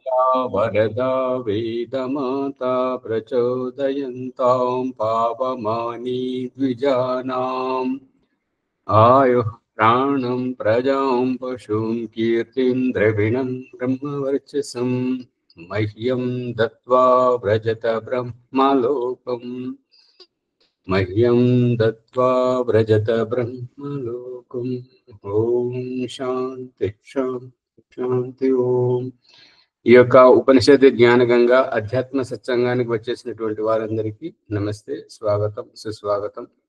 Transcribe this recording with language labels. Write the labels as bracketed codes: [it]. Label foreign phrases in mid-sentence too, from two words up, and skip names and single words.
[sa] वरदा वेदमाता प्रचोदयन्तां पावमानी द्विजानाम् आयुः प्राणं प्रजां पशुं कीर्तिं द्रविणं ब्रह्मवर्चसं मह्यं दत्त्वा व्रजत ब्रह्मलोकम् मह्यं दत्त्वा व्रजत ब्रह्मलोकम् ఓం శాంతి శాంతి శాంతి ఓం. [te] ఈ యొక్క ఉపనిషత్ జ్ఞానగంగా అధ్యాత్మ సత్సంగానికి వచ్చేసినటువంటి వారందరికీ నమస్తే, స్వాగతం, సుస్వాగతం.